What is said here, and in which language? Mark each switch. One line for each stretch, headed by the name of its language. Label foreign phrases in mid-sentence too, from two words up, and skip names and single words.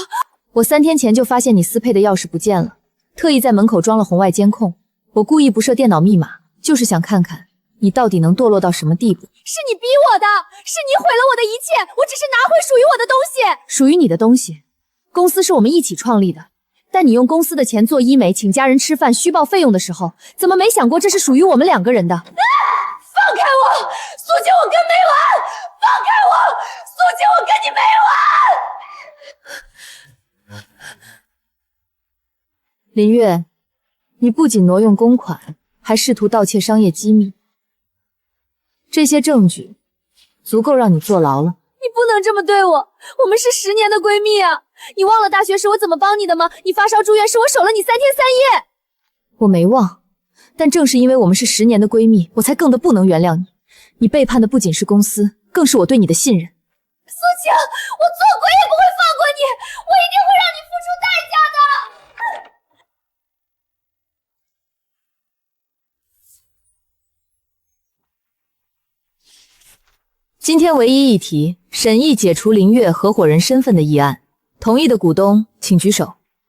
Chinese: 我3天前就发现你私配的钥匙不见了，特意在门口装了红外监控。我故意不设電腦密碼，就是想看看你到底能堕落到什麼地步。是你逼我的，是你毀了我的一切，我只是拿回屬於我的東西。屬於你的東西，公司是我們一起創立的，但你用公司的錢做醫美，請家人吃飯，虛報費用的時候，怎麼沒想過這是屬於我們2個人的？放開我，蘇晴，我跟沒完！放開我，蘇晴，我跟你没完！林月，你不僅挪用公款，還試圖盜竊商業機密，這些證據足夠讓你坐牢了。你不能這麼對我，我們是10年的閨蜜啊！你忘了大學時我怎麼幫你的嗎？你發燒住院時我守了你3天3夜。我沒忘，但正是因為我們是10年的閨蜜，我才更的不能原諒你。你背叛的不僅是公司，更是我對你的信任。蘇晴，我做鬼也不会放過你，我一定会讓你付出代價的。今天唯一一題，審議解除林月合夥人身份的議案，同意的股東請舉手。